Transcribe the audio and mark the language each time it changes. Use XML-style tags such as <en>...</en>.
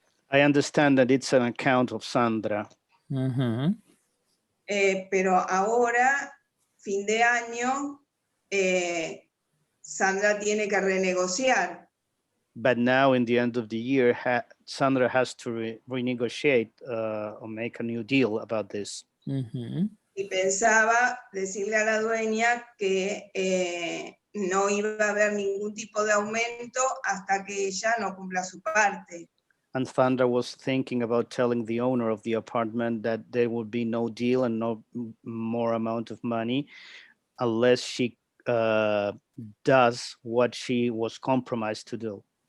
<en>I understand that it's an account of Sandra.</en> <es>Pero ahora, fin de año, Sandra tiene que renegociar.</es> <en>But now, in the end of the year, Sandra has to renegotiate or make a new deal about this.</en> <es>Y pensaba decirle a la dueña que no iba a haber ningún tipo de aumento hasta que ella no cumpla su parte.</es> <en>And Sandra was thinking about telling the owner of the apartment that there would be no deal and no more amount of money unless she does what she was compromised to do.</en>